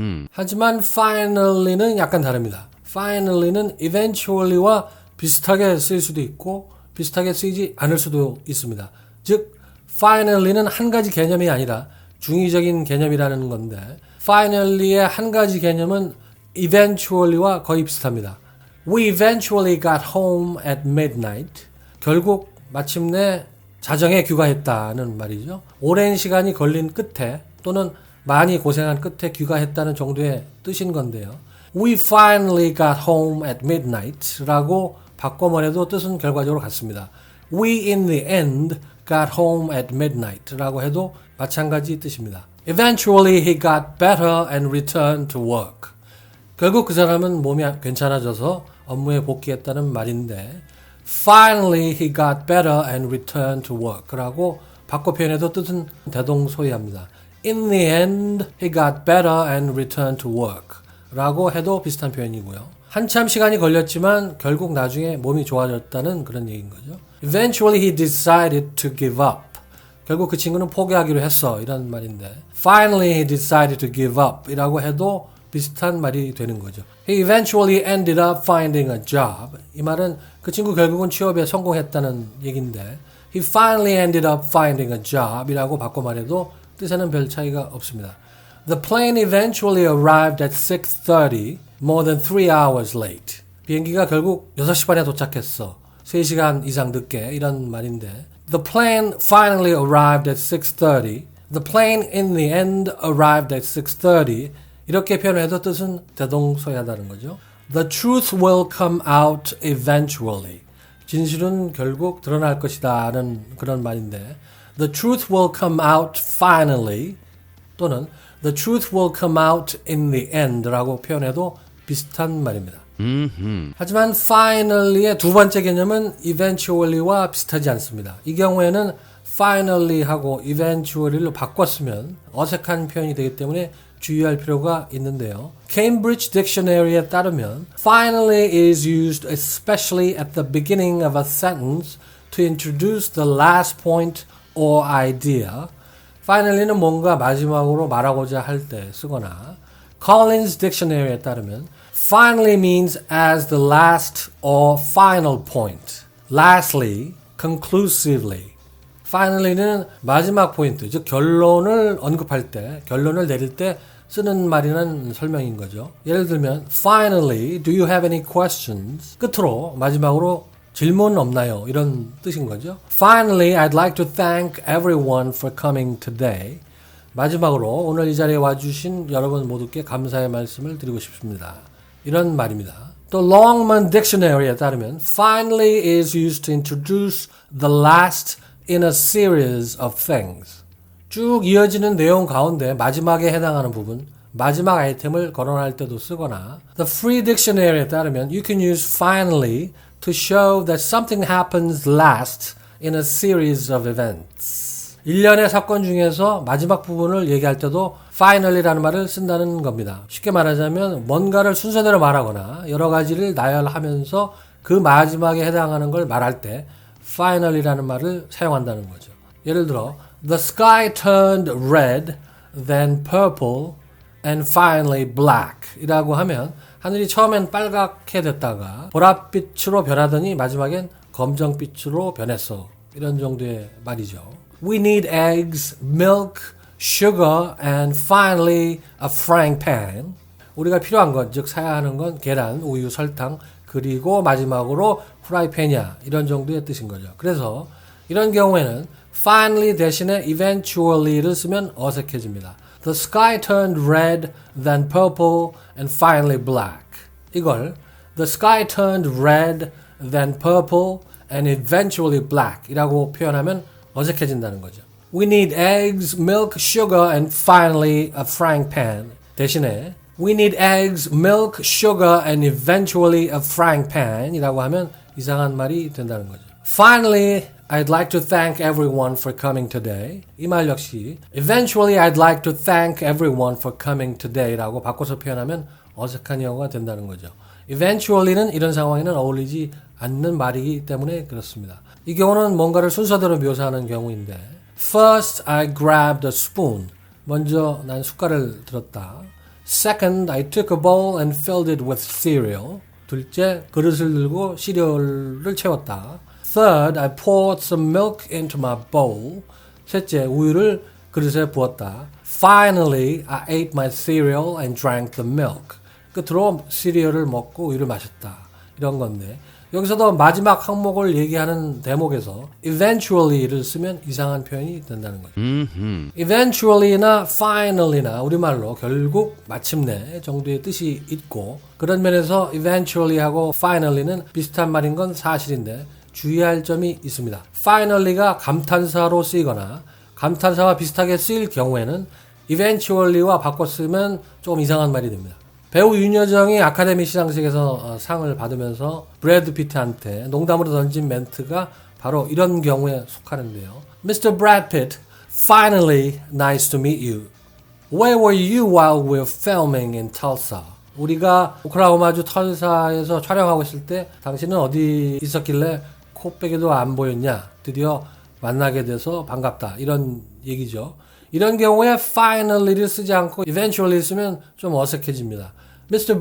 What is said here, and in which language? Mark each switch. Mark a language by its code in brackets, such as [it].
[ko] 하지만 finally는 약간 다릅니다. finally는 eventually와 비슷하게 쓰일 수도 있고 비슷하게 쓰이지 않을 수도 있습니다. 즉 finally는 한 가지 개념이 아니라 중의적인 개념이라는 건데, finally의 한 가지 개념은 eventually와 거의 비슷합니다. [en] We eventually got home at midnight. [ko] 결국 마침내 자정에 귀가했다는 말이죠. 오랜 시간이 걸린 끝에 또는 많이 고생한 끝에 귀가했다는 정도의 뜻인 건데요. [en] We finally got home at midnight [ko] 라고 바꿔말해도 뜻은 결과적으로 같습니다. [en] We in the end got home at midnight [ko] 라고 해도 마찬가지 뜻입니다. [en] Eventually he got better and returned to work. [ko] 결국 그 사람은 몸이 괜찮아져서 업무에 복귀했다는 말인데, [en] Finally he got better and returned to work [ko] 라고 바꿔 표현해도 뜻은 대동소이합니다. [en] In the end he got better and returned to work [ko] 라고 해도 비슷한 표현이고요. 한참 시간이 걸렸지만 결국 나중에 몸이 좋아졌다는 그런 얘기인 거죠. [en] Eventually he decided to give up. [ko] 결국 그 친구는 포기하기로 했어. 이런 말인데 [en] Finally he decided to give up [ko] 이라고 해도 비슷한 말이 되는 거죠. [en] He eventually ended up finding a job. [ko] 이 말은 그 친구 결국은 취업에 성공했다는 얘기인데 [en] He finally ended up finding a job [ko] 이라고 바꿔 말해도 뜻에는 별 차이가 없습니다. [en] The plane eventually arrived at 6:30, more than 3 hours late. [ko] 비행기가 결국 6시 반에 도착했어. 3시간 이상 늦게 이런 말인데 [en] The plane finally arrived at 6:30. The plane in the end arrived at 6:30. [ko] 이렇게 표현해도 뜻은 대동소이하다는 거죠. [en] The truth will come out eventually. [ko] 진실은 결국 드러날 것이다는 그런 말인데 [en] The truth will come out finally [ko] 또는 [en] The truth will come out in the end [ko] 라고 표현해도 비슷한 말입니다. 하지만 finally의 두 번째 개념은 eventually와 비슷하지 않습니다. 이 경우에는 finally하고 eventually로 바꿨으면 어색한 표현이 되기 때문에 주의할 필요가 있는데요. [en] Cambridge Dictionary에 따르면 finally is used especially at the beginning of a sentence to introduce the last point or idea. [ko] finally는 뭔가 마지막으로 말하고자 할 때 쓰거나 Collins Dictionary에 따르면 [en] finally means as the last or final point. Lastly, conclusively. [ko] finally는 마지막 포인트, 즉 결론을 언급할 때, 결론을 내릴 때 쓰는 말이라는 설명인 거죠. 예를 들면 [en] Finally, do you have any questions? [ko] 끝으로 마지막으로 질문 없나요? 이런 뜻인 거죠. [en] Finally, I'd like to thank everyone for coming today. [ko] 마지막으로 오늘 이 자리에 와주신 여러분 모두께 감사의 말씀을 드리고 싶습니다. 이런 말입니다. [en] 또 Longman Dictionary에 따르면 Finally is used to introduce the last in a series of things. [ko] 쭉 이어지는 내용 가운데 마지막에 해당하는 부분, 마지막 아이템을 거론할 때도 쓰거나 [en] The Free Dictionary에 따르면 You can use finally to show that something happens last in a series of events. [ko] 일련의 사건 중에서 마지막 부분을 얘기할 때도 finally라는 말을 쓴다는 겁니다. 쉽게 말하자면 뭔가를 순서대로 말하거나 여러 가지를 나열하면서 그 마지막에 해당하는 걸 말할 때 finally라는 말을 사용한다는 거죠. 예를 들어 [en] The sky turned red, then purple, and finally black [ko] 이라고 하면 하늘이 처음엔 빨갛게 됐다가 보랏빛으로 변하더니 마지막엔 검정빛으로 변했어. 이런 정도의 말이죠. [en] We need eggs, milk, sugar, and finally a frying pan. [ko] 우리가 필요한 것, 즉 사야 하는 건 계란, 우유, 설탕, 그리고 마지막으로 프라이팬이야. 이런 정도의 뜻인 거죠. 그래서 이런 경우에는 finally 대신에 eventually를 쓰면 어색해집니다. [en] The sky turned red, then purple, and finally black. [ko] 이걸 [en] The sky turned red, then purple, and eventually black [ko] 이라고 표현하면 어색해진다는 거죠. [en] We need eggs, milk, sugar, and finally a frying pan. [ko] 대신에 [en] We need eggs, milk, sugar, and eventually a frying pan [ko] 이라고 하면 이상한 말이 된다는 거죠. [en] Finally, I'd like to thank everyone for coming today. [ko] 이 말 역시 [en] Eventually, I'd like to thank everyone for coming today [ko] 라고 바꿔서 표현하면 어색한 영어가 된다는 거죠. Eventually는 이런 상황에는 어울리지 않는 말이기 때문에 그렇습니다. 이 경우는 뭔가를 순서대로 묘사하는 경우인데 [en] First, I grabbed a spoon. [ko] 먼저 난 숟갈을 들었다. [en] Second, I took a bowl and filled it with cereal. [ko] 둘째, 그릇을 들고 시리얼을 채웠다. [en] Third, I poured some milk into my bowl. [ko] 셋째, 우유를 그릇에 부었다. [en] Finally, I ate my cereal and drank the milk. [ko] 끝으로 시리얼을 먹고 우유를 마셨다. 이런 건데 여기서도 마지막 항목을 얘기하는 대목에서 eventually를 쓰면 이상한 표현이 된다는 거죠. eventually나 finally나 우리말로 결국 마침내 정도의 뜻이 있고 그런 면에서 eventually하고 finally는 비슷한 말인 건 사실인데 주의할 점이 있습니다. finally가 감탄사로 쓰이거나 감탄사와 비슷하게 쓰일 경우에는 eventually와 바꿔 쓰면 조금 이상한 말이 됩니다. 배우 윤여정이 아카데미 시상식에서 상을 받으면서 브래드 피트한테 농담으로 던진 멘트가 바로 이런 경우에 속하는데요. [en] Mr. Brad Pitt, finally nice to meet you. Where were you while we were filming in Tulsa? [ko] 우리가 오클라호마주 털사에서 촬영하고 있을 때 당신은 어디 있었길래 코빼기도 안 보였냐? 드디어 만나게 돼서 반갑다. 이런 얘기죠. 이런 경우에 finally를 쓰지 않고 eventually 쓰면 좀 어색해집니다. [en] Mr.